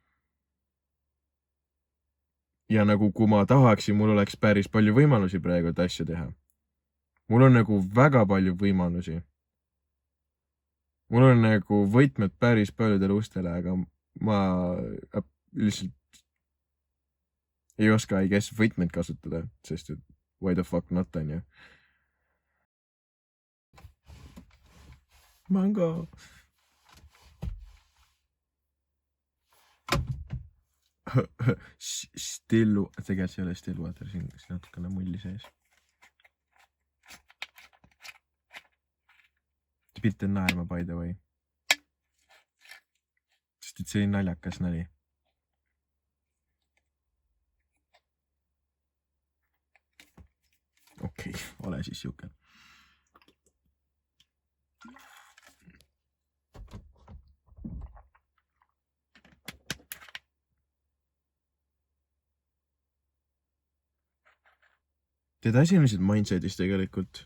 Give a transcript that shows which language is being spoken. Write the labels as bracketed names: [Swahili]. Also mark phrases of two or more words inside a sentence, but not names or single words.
[Estonian] Ja nagu kui ma tahaksin, mul oleks päris palju võimalusi praegu et asju teha. Mul on nagu väga palju võimalusi. Mul on nagu võtmed päris paljudele ustele, aga ma lihtsalt ei oska [English] I guess [Estonian] võtmed kasutada, sest et [English] why the fuck not [Estonian] on ju. Mango. Still, tegelikult see ei ole [English] still water, [Estonian] siin natukene mulli sees. Pilt on naerma [English] by the way. [Estonian] Sest et see naljakas nali. Okei, ole siis siuke. Tead, asi on lihtsalt mindsetis tegelikult.